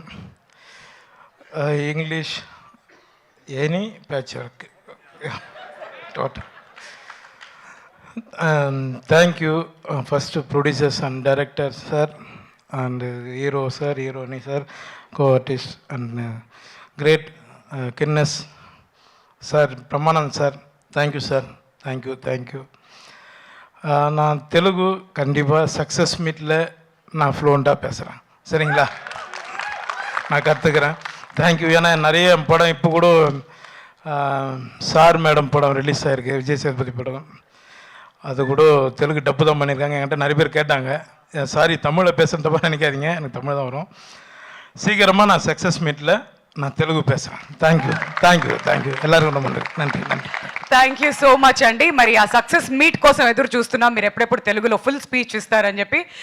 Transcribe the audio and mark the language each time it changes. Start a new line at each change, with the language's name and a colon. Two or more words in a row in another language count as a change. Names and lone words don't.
English: English any patch work total. thank you first producers and director sir and hero sir, heroine sir, co artist and great kindness sir, Brahmanandam sir, thank you sir, thank you.
Tamil: நான் தெலுங்கு கண்டிப்பாக சக்ஸஸ் மீட்டில் நான் ஃப்ளூவெண்ட்டாக பேசுகிறேன், சரிங்களா? நான் கற்றுக்கிறேன். தேங்க்யூ. ஏன்னா நிறைய படம் இப்போ கூட சார் மேடம் படம் ரிலீஸ் ஆகிருக்கு, விஜய் சேதுபதி படம். அது கூட தெலுங்கு டப்பு தான் பண்ணியிருக்காங்க. என்கிட்ட நிறைய பேர் கேட்டாங்க, சாரி தமிழில் பேசுகிற தப்பாக நினைக்காதீங்க, எனக்கு தமிழ் தான் வரும். சீக்கிரமாக நான் சக்ஸஸ் மீட்டில் நான் తెలుగు பேசுகிறேன்.
English: thank you
Tamil: எல்லாருக்கும் நன்றி.
English: thank you so much
Telugu: అండి. మరి ఆ సక్సెస్ మీట్ కోసం ఎదురు చూస్తున్నాం. మీరు ఎప్పుడెప్పుడు తెలుగులో
English: full speech
Telugu: ఇస్తారని చెప్పి